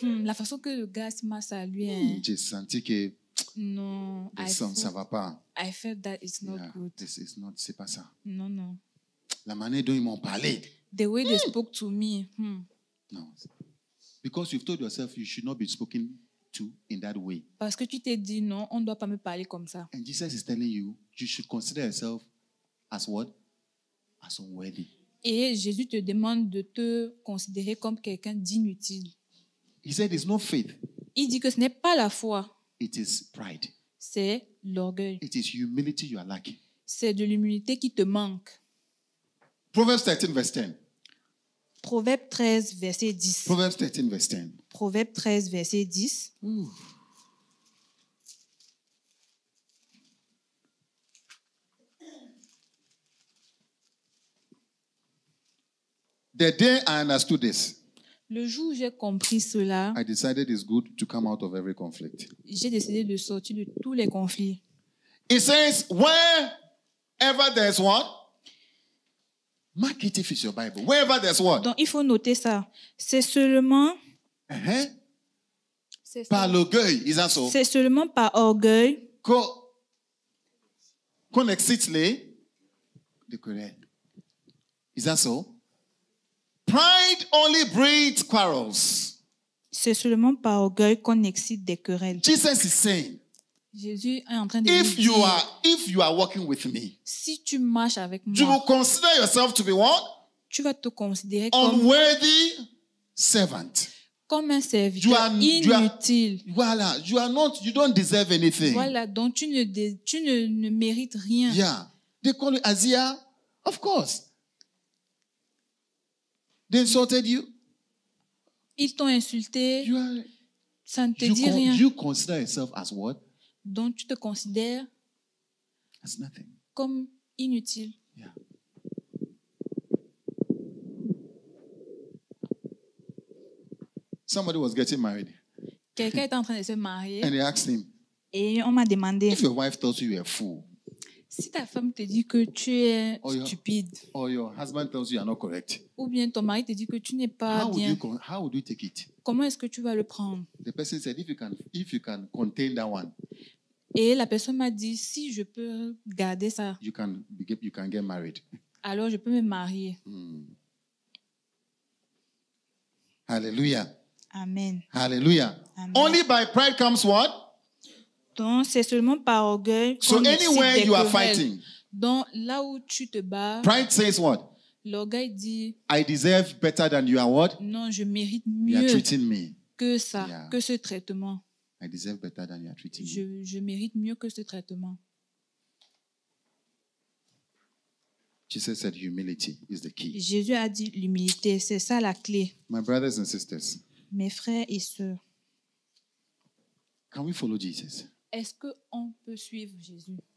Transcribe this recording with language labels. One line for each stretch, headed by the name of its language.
French: La façon que le gars m'a salué, J'ai senti que non, le sang, ça va pas.
English: I felt that it's not Yeah, good. this is not,
French: c'est pas ça. Non, non. La manière dont ils m'ont parlé.
English: The way they spoke to me, No. Because you've told yourself you should not be spoken to in that way.
French: parce que tu t'es dit non, on ne doit pas me parler comme ça.
English: And Jesus is telling you, you should consider yourself as what? As unworthy.
French: Et Jésus te demande de te considérer comme quelqu'un d'inutile.
English: He said it's not faith,
French: Il dit que ce n'est pas la foi,
English: it is pride.
French: c'est l'orgueil.
English: It is humility you are lacking.
French: C'est de l'humilité qui te manque.
English: Proverbs 13 verse 10.
French: Proverbe 13, verset 10.
English: Proverbs 13 verse 10.
French: Proverbe 13, verset 10.
English: The day I understood this,
French: Le jour où j'ai compris cela,
English: I decided it's good to come out of every conflict.
French: j'ai décidé de sortir de tous les conflits.
English: It says, wherever there's what? Mark it if it's your Bible. Wherever there's what?
French: Donc, il faut noter ça. C'est seulement, Uh-huh. c'est Par l'orgueil,
English: is that so?
French: c'est seulement par orgueil Qu'on excite les querelles.
English: Is that so? Pride only breeds quarrels.
French: C'est seulement par orgueil qu'on excite des querelles.
English: Jesus is saying,
French: Jésus est en train de
English: if
French: nous dire,
English: if you are walking with me,
French: si tu marches avec
English: you will
French: moi,
English: consider yourself to be what?
French: tu vas te considérer comme,
English: Unworthy servant.
French: comme un serviteur inutile.
English: Voilà, you don't deserve anything.
French: Voilà, donc tu ne mérites rien.
English: Yeah. They call you Azia. Of course. They insulted you.
French: Ils t'ont insulté,
English: You are,
French: ça ne te dit rien.
English: you consider yourself as what?
French: Donc tu te considères
English: As nothing.
French: comme inutile.
English: Yeah. Somebody was getting married.
French: Quelqu'un était en train de se marier
English: And they asked him,
French: et on m'a demandé,
English: if your wife tells you you're a fool,
French: si ta femme te dit que tu es
English: Oh, yeah.
French: stupide,
English: or your husband tells you you're not correct,
French: ou bien ton mari te dit que tu n'es pas bien,
English: how would you take it?
French: comment est-ce que tu vas le prendre?
English: The person said, if you can contain that one,
French: Et la personne m'a dit, si je peux garder ça,
English: you can get married.
French: alors je peux me marier. Hallelujah. Amen. Hallelujah. Amen.
English: Only by pride comes what?
French: Donc, c'est seulement par orgueil
English: So
French: qu'on excite
English: anywhere
French: des
English: you are
French: querelles.
English: fighting,
French: Donc, là où tu te bats,
English: pride says what?
French: l'orgueil dit,
English: I deserve better than you are what?
French: non, je mérite
English: You are
French: mieux
English: treating me.
French: que ça,
English: Yeah.
French: que ce traitement.
English: I deserve better than you are treating me.
French: Je mérite mieux que ce traitement.
English: Jesus said humility is the key.
French: Jésus a dit l'humilité, c'est ça la clé.
English: My brothers and sisters,
French: Mes frères et sœurs,
English: can we follow Jesus?
French: est-ce qu'on peut suivre Jésus?